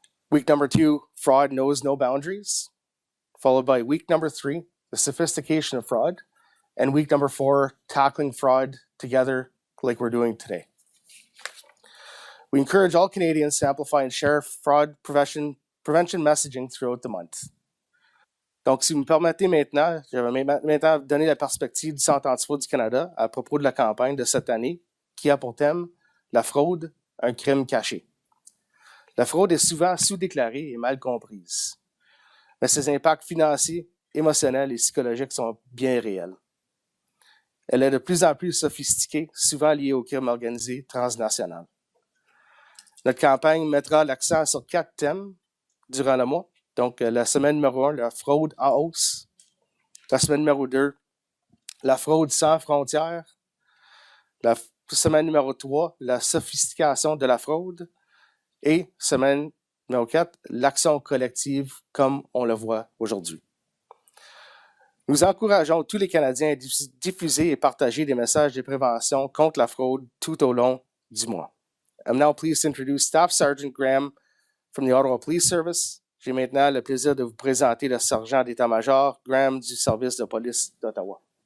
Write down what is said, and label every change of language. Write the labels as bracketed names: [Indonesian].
[English] Week number 2, fraud knows no boundaries, followed by week number 3, the sophistication of fraud, and week number 4, tackling fraud together like we're doing today. We encourage all Canadians to amplify and share fraud prevention messaging throughout the month. [French] Donc, si vous me permettez maintenant, je vais maintenant donner la perspective du Centre antifraude du Canada à propos de la campagne de cette année qui a pour thème « La fraude, un crime caché ». La fraude est souvent sous-déclarée et mal comprise, mais ses impacts financiers, émotionnels et psychologiques sont bien réels. Elle est de plus en plus sophistiquée, souvent liée au crime organisé transnational. Notre campagne mettra l'accent sur 4 thèmes durant le mois. Donc, la semaine numéro 1, la fraude en hausse. La semaine numéro 2, la fraude sans frontières. La semaine numéro 3, la sophistication de la fraude. Et semaine numéro 4, l'action collective comme on le voit aujourd'hui. Nous encourageons tous les Canadiens à diffuser et partager des messages de prévention contre la fraude tout au long du mois. [English] I'm now pleased to introduce Staff Sergeant Graham from the Ottawa Police Service. [French] J'ai maintenant le plaisir de vous présenter le sergent d'état-major Graham du service de police d'Ottawa.